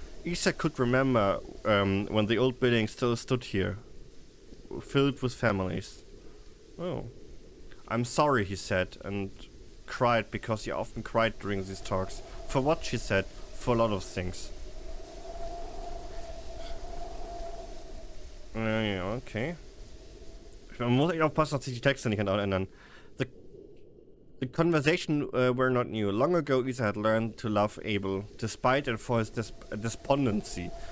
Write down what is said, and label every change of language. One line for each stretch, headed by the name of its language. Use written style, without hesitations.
English: Isa could remember when the old building still stood here, filled with families. Oh. I'm sorry, he said, and cried because he often cried during these talks. For what, she said, for a lot of things.
German: Ja, okay. Man muss echt aufpassen, dass sich die Texte nicht ändern. The
English: The conversation were not new. Long ago, Isa had learned to love Abel, despite and for his despondency.